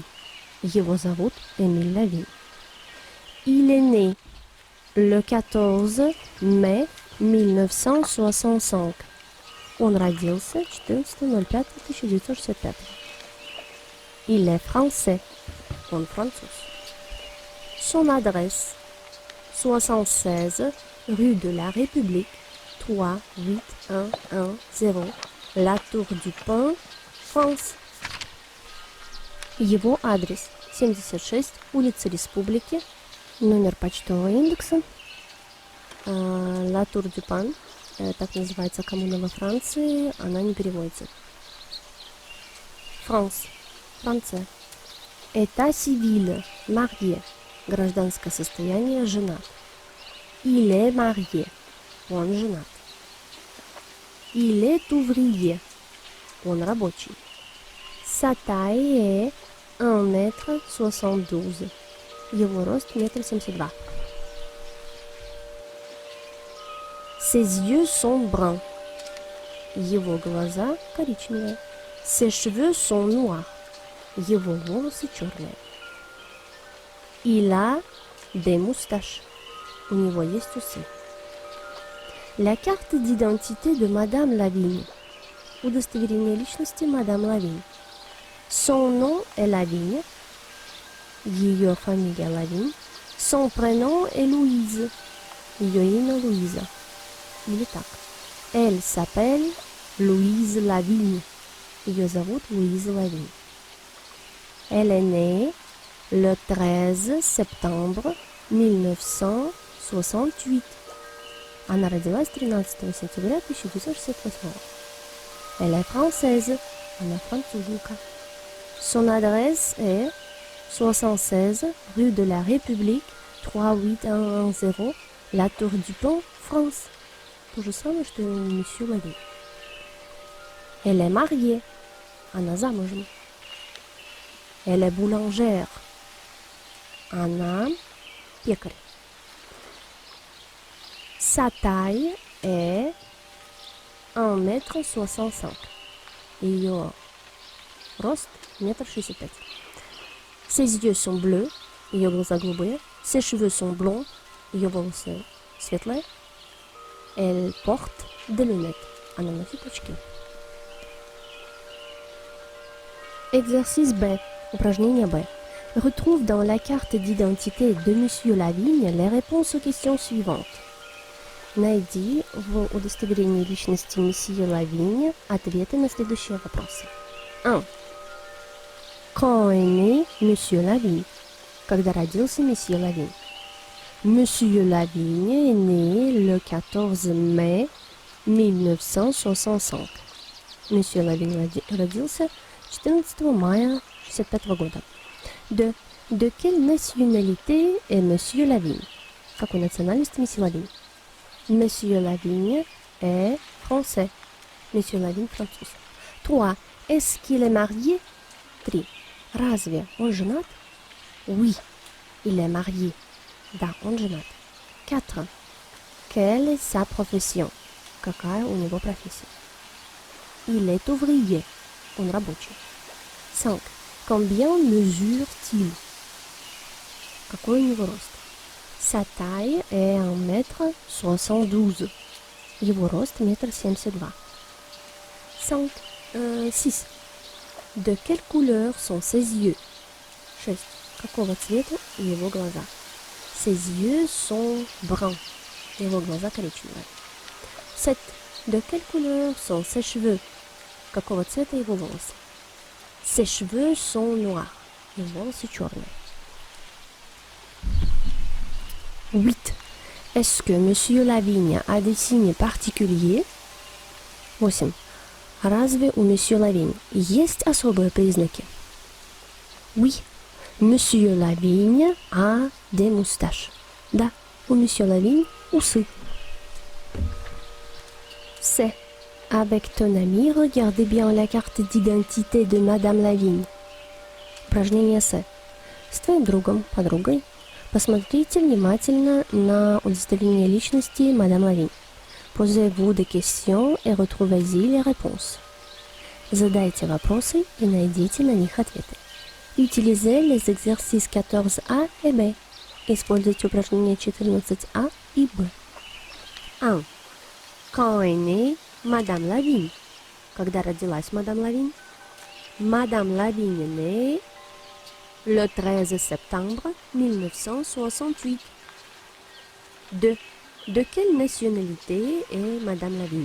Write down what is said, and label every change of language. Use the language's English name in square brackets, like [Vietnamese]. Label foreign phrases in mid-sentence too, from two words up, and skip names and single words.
[Russian] Его зовут Эмиль Lavigne. [French] Il est né. le 14 mai 1965. [Russian] Он родился 14.05.1965. [French] Il est français. [Russian] Он француз. [French] Son adresse 76 rue de la République 38110 La Tour du Pin, France. [Russian] Его адрес 76 улица Республики, номер почтового индекса, La Tour du Pin, так называется коммуна во Франции, она не переводится. [French] France, Франция. État civil, marié, [Russian] гражданское состояние, женат. [French] Il est marié, [Russian] он женат. [French] Il est ouvrier, [Russian] он рабочий. [French] Sa taille est 1,72 m. [Russian] Его рост 1,72 m. [French] Ses yeux sont bruns. [Russian] Его глаза коричневые. [French] Ses cheveux sont noirs. [Russian] Его волосы черные. [French] Il a des moustaches. [Russian] У него есть усы. [French] La carte d'identité de Madame Lavigne. [Russian] Удостоверение личности Madame Lavigne. [French] Son nom est Lavigne. [Russian] Ее фамилия Lavigne. [French] Son prénom est Louise. [Russian] Ее имя Луиза. Или так. [French] Elle s'appelle Louise Lavigne. [Russian] Ее зовут Луиза Lavigne. [French] Elle est née le 13 septembre 1968. [Russian] Она родилась 13 сентября 1968. [French] Elle est française. [Russian] Она француженка. [French] Son adresse est 76 rue de la République 38110 La Tour du Pin, France. [Russian] То же самое, что и у месье Lavigne. [French] Elle est mariée. [Russian] Она замужем. [French] Elle est boulangère. [Russian] Она пекарь. [French] Sa taille est 1,65 m. [Russian] Ее рост 1,65 m. [French] Ses yeux sont bleus. [Russian] Ее глаза голубые. [French] Ses cheveux sont blonds. [Russian] Ее волосы светлые. [French] Elle porte des lunettes. [Russian] Она носит очки. Exercice B. Упражнение B. [French] Retrouve dans la carte d'identité de Monsieur Lavigne les réponses aux questions suivantes. [Russian] Найди в удостоверении личности месье Лавинь ответы на следующие вопросы. 1. [French] Quand est né Monsieur Lavigne? [Russian] Когда родился месье Lavigne? [French] Monsieur Lavigne est né le 14 mai 1965. [Russian] Monsieur Lavigne родился 14 мая 1965 года. 2. [French] De quelle nationalité est Monsieur Lavigne? [Russian] Какой национальности месье Lavigne? [French] Monsieur Lavigne est français. Monsieur Lavigne француз. 3. Est-ce qu'il est marié? 3. [Russian] Разве он женат? [French] Oui, il est marié. [Russian] Да, он женат. 4. [French] Quelle est sa profession? [Russian] Какая у него профессия? [French] Il est ouvrier. [Russian] Он рабочий. 5. [French] Combien mesure-t-il? [Russian] Какой у него рост? [French] Sa taille est 1,72 m. [Russian] Его рост 1,72 m. 6. [French] De quelle couleur sont ses yeux? 6. [Russian] Какого цвета его глаза? [French] Ses yeux sont bruns. [Russian] Его глаза коричневые. 7. [French] De quelle couleur sont ses cheveux? [Russian] Какого цвета его волосы? [French] Ses cheveux sont noirs. [Russian] Его волосы черные. 8. [French] Est-ce que Monsieur Lavigne a des signes particuliers? 8. [Russian] Разве у Monsieur Lavigne есть особые признаки? [French] Oui. Monsieur Lavigne a des moustaches. [Russian] Да, у Monsieur Lavigne усы. C. [French] Avec ton ami, regardez bien la carte d'identité de Madame Lavigne. [Russian] Упражнение С. С твоим другом, подругой, посмотрите внимательно на удостоверение личности Madame Lavigne. [French] Posez-vous des questions et retrouvez-y les réponses. [Russian] Задайте вопросы и найдите на них ответы. [French] Utilisez les exercices 14A et B. [Russian] Используйте упражнения 14А и Б. 1. [French] Quand est née Madame Lavigne? [Russian] Когда родилась Madame Lavigne? [French] Madame Lavigne est née le 13 septembre 1968. 2. De quelle nationalité est Madame Lavigne?